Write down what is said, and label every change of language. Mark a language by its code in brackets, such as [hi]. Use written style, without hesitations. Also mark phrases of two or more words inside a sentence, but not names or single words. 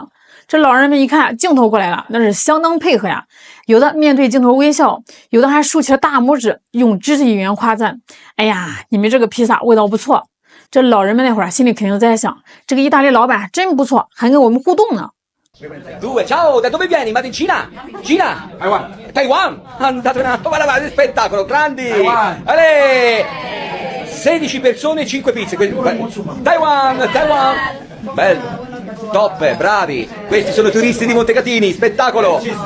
[zh] 这老人们一看镜头过来了，那是相当配合呀，有的面对镜头微笑，有的还竖起了大拇指，用肢体语言夸赞。哎呀，你们这个披萨味道不错。这老人们那会儿心里肯定在想，这个意大利老板真不错，还跟我们互动呢。 [it] Due, ciao, da dove vieni? Vado in Cina? Cina? Taiwan. Taiwan? Andate una... Guarda, guarda, spettacolo, grandi! Ale! 16 persone e 5 pizze. Taiwan, Taiwan! Bello, top, bravi! Questi sono turisti di Montecatini, spettacolo!